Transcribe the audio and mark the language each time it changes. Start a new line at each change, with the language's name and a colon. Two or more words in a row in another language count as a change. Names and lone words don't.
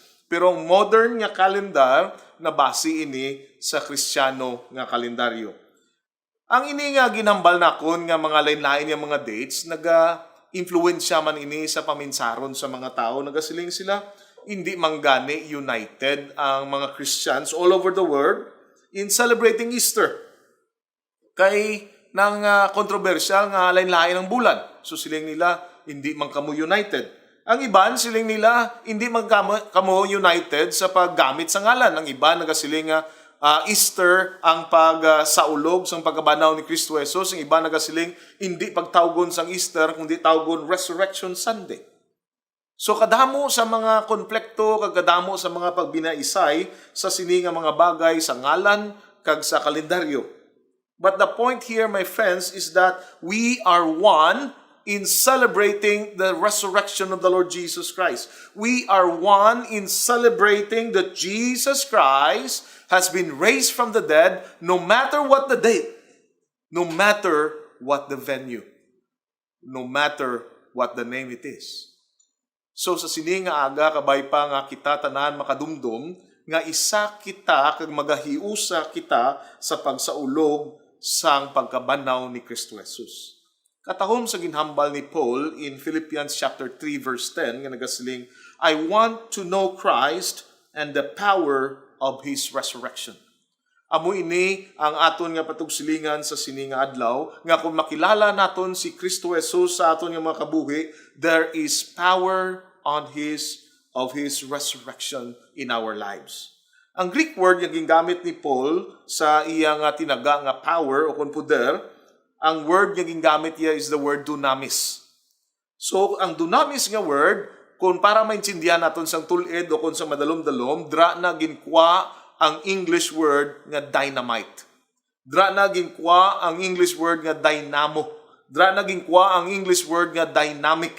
Hiligaynon: Pero ang modern nga calendar na base ini sa Kristiyano nga kalendaryo. Ang ini nga ginambal nakon nga mga lain-lain nga mga dates, naga-influensya man ini sa paminsaron sa mga tao, nagasiling sila hindi manggani united ang mga
English: Christians all over the world in celebrating Easter.
Hiligaynon: Kay nang kontrobersyal nga lain-lain ang bulan. So siling nila hindi man kamo united. Ang iban siling nila hindi man kamo united sa paggamit sa ngalan. Ang iban nagasiling nga Easter ang pagsaulog sang pagkabanaw ni Kristo Jesus. Ang iban nagasiling hindi pagtawgon sang Easter kundi tawgon Resurrection Sunday. So kadamo sa mga konflikto, kadamo sa mga pagbinaisay sa sininga mga bagay sa ngalan kag sa kalendaryo.
English: But the point here, my friends, is that we are one in celebrating the resurrection of the Lord Jesus Christ. We are one in celebrating that Jesus Christ has been raised from the dead, no matter what the date, no matter what the venue, no matter what the name it is.
Hiligaynon: So sa sininga aga, kabay pa nga kita tanan makadumdum, nga isa kita kag magahiusa kita sa pagsaulog sang pagkabanaw ni Kristo Jesus. Katahom sa ginhambal ni Paul
English: in Philippians chapter 3 verse 10
Hiligaynon: nga nagasiling,
English: I want to know Christ and the power of His resurrection.
Hiligaynon: Amo ini ang aton nga patugsilingan sa sini nga adlaw, nga kung makilala naton si Kristo Jesus sa aton nga mga kabuhi,
English: there is power of His resurrection in our lives.
Hiligaynon: Ang
English: Greek word
Hiligaynon: nga gingamit ni Paul sa iyang tinaga nga power o kung poder, ang word nga gingamit niya
English: is the word dunamis.
Hiligaynon: So, ang dunamis nga word, kung para maintindihan naton sang tulid o kung sa madalom-dalom, dra na ginkwa ang
English: English word
Hiligaynon: nga dynamite. Dra na ginkwa ang
English: English word
Hiligaynon: nga dynamo. Dra na ginkwa ang
English: English word
Hiligaynon: nga dynamic.